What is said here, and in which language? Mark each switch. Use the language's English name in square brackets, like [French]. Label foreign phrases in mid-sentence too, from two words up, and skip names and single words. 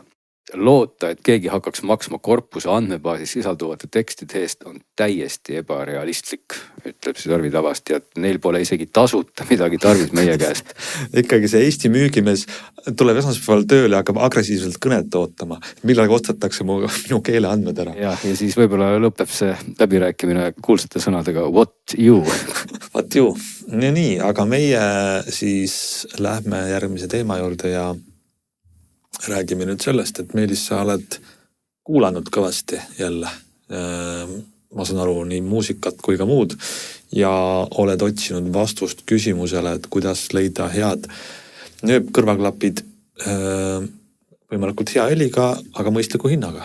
[Estonian] Loota, et keegi hakkaks maksma korpuse andmebaasis sisalduvate tekstide eest on täiesti ebarealistlik, ütleb siis Arvi Tavasti, et neil pole isegi tasuta midagi tarvis meie käest. Ikkagi see Eesti müügimees tuleb esmaspäeval tööle ja hakkab agressiivselt kõnet ootama, millega ostetakse minu keeleandmed ära. Ja siis võib-olla lõpeb see läbirääkimine kuulsate sõnadega [English] what you. What you. [Estonian] Nii, aga meie siis lähme järgmise teema juurde ja räägime nüüd sellest, et Meelis, sa oled kuulanud kõvasti jälle, ma saan aru, nii muusikat kui ka muud ja oled otsinud vastust küsimusele, et kuidas leida head nööpkõrvaklapid võimalikult hea heliga, aga mõistliku hinnaga.